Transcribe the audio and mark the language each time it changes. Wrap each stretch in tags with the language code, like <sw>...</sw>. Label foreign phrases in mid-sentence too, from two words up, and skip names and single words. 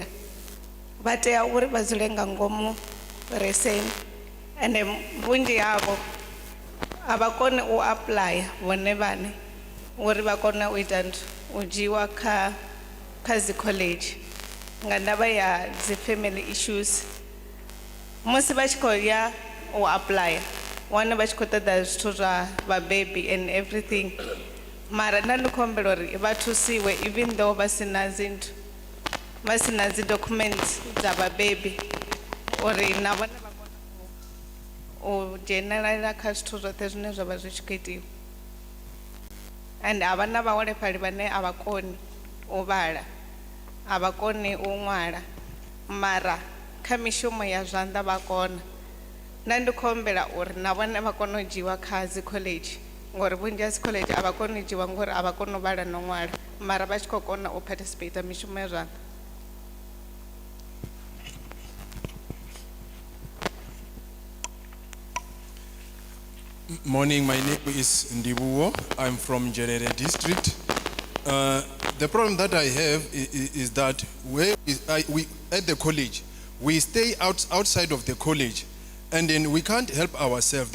<ve>Vha tea uri vha dzule nga ngomu reseni ende vhunzhi havho a vha koni u apply vhone vhaṋe uri vha kone u ita u dzhiiwa kha dzi college nga ndavha ya dzi</ve> <en>family issues.</en> <ve>Musi vha tshi khou ya u apply wane vha tshi khou ṱoḓa zwithu zwa vhabebi</ve> <en>and everything,</en> <ve>mara nṋe ndi khou humbela uri vha thusiwe</ve> <en>even though</en> <ve>vha sina dzi documents dza vhabebi uri na vhone vha kone u dzhenelela kha zwithu zwoṱhe zwine zwa vha zwi tshi khou itiwa. And havha na vhaholefhali vhane a vha koni u vhala, a vha koni u ṅwala, mara kha mishumo ya zwanḓa vha kona. Nṋe ndi khou humbela uri na vhone vha kone u dzhiiwa kha dzi college ngori vhunzhi ha dzi college a vha koni u dzhiiwa ngori a vha koni u vhala no ṅwala, mara vha tshi khou kona u participate mishumo ya zwanḓa.</ve> <en>Morning, my name is Ndibuwo. I'm from Njelele district. The problem that I have is that we at the college, we stay outside of the college and then we can't help ourselves.</en>